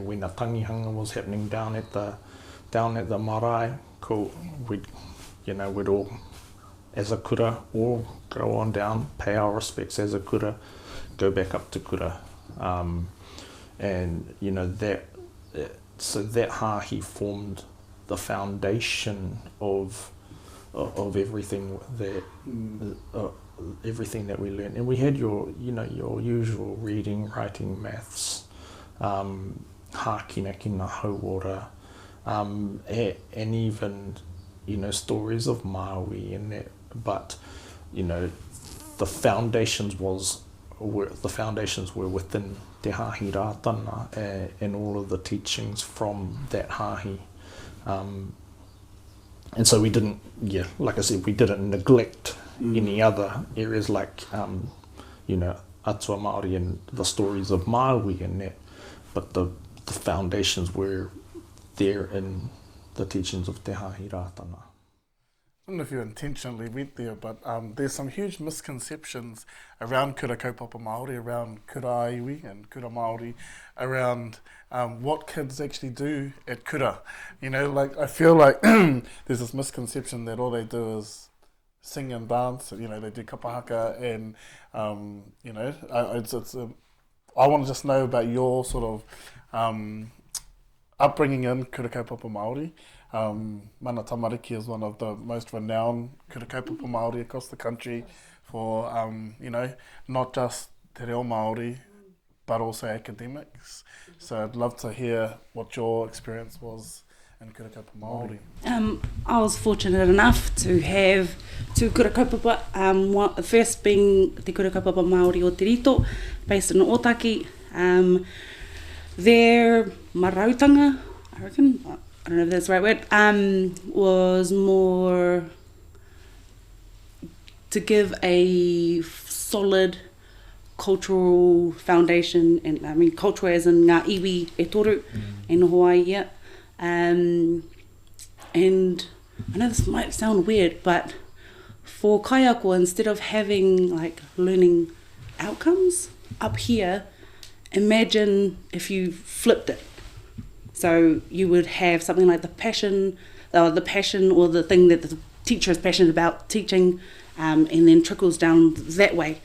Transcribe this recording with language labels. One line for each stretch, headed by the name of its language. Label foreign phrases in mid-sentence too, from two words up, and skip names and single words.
English: When the tangihanga was happening down at the marae, we'd all, as a kura, all go on down, pay our respects as a kura, go back up to kura, and you know so that hāhi formed the foundation of everything that everything that we learned. And we had your usual reading, writing, maths,
Māori: hākina ki ngā hauora,
English: and even, you know, stories of Māui and that. But you know, the foundations were within
Māori: te hāhi rātana,
English: and all of the teachings from that hāhi. And so we didn't, like I said, we didn't neglect any other areas like, you know,
Māori: atua Māori
English: and the stories of Māui and that, but the foundations were there in the teachings of
Māori: te hāhi rātana.
English: I don't know if you intentionally went there, but there's some huge misconceptions around
Māori: kura kaupapa Māori,
English: around
Māori: kura iwi
English: and
Māori: kura Māori,
English: around what kids actually do at kura. You know, like I feel like there's this misconception that all they do is sing and dance. You know, they do kapahaka, and you know, I want to just know about your sort of upbringing in
Māori: kura kaupapa Māori,
English: Mana Tamariki is one of the most renowned
Māori: kura kaupapa Māori
English: across the country for, not just
Māori: Te Reo Māori,
English: but also academics. So I'd love to hear what your experience was in
Māori: kura kaupapa Māori.
English: I was fortunate enough to have two
Māori: kura kaupapa,
English: the first being Te Kura Kaupapa Māori o Te Rito, based in Otaki. Their marautanga, I reckon, I don't know if that's the right word, was more to give a solid cultural foundation, and I mean culture as in
Māori: ngā iwi e toru e noho ai ia.
English: And I know this might sound weird, but for kaiako, instead of having like learning outcomes up here, imagine if you flipped it. So you would have something like the passion or the thing that the teacher is passionate about teaching, and then trickles down that way.